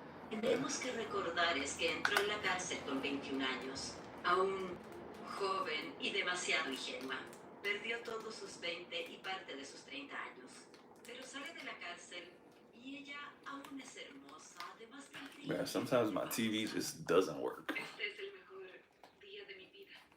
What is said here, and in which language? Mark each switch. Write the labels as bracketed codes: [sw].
[es] Tendremos que recordar es que entró en la cárcel con 21 años, aún joven y demasiado ingenua. Perdió todos sus 20 y parte de sus 30 años. Pero sale de la cárcel y ella aún es hermosa, además de increíble. [en] Bro, sometimes my TV just doesn't work. [es] Este es el mejor día de mi vida.